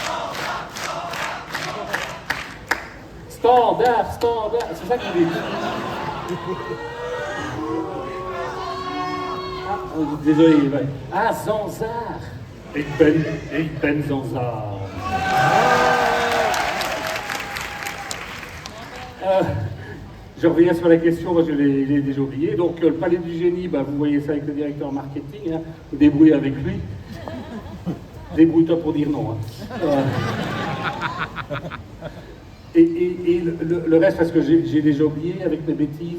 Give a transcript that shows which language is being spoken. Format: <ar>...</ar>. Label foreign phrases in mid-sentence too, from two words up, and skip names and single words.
<fr>Standard, c'est ça que je dis. Désolé. Ouais.</fr> <nl>Ah, Zanzar. Ik ben Zanzar.</nl> <fr>Je reviens sur la question, moi je l'ai déjà oublié. Donc le Palais du Génie, bah, vous voyez ça avec le directeur marketing, hein. Vous débrouillez avec lui. Débrouille-toi pour dire non. Hein. Et le reste, parce que j'ai déjà oublié avec mes bêtises.</fr>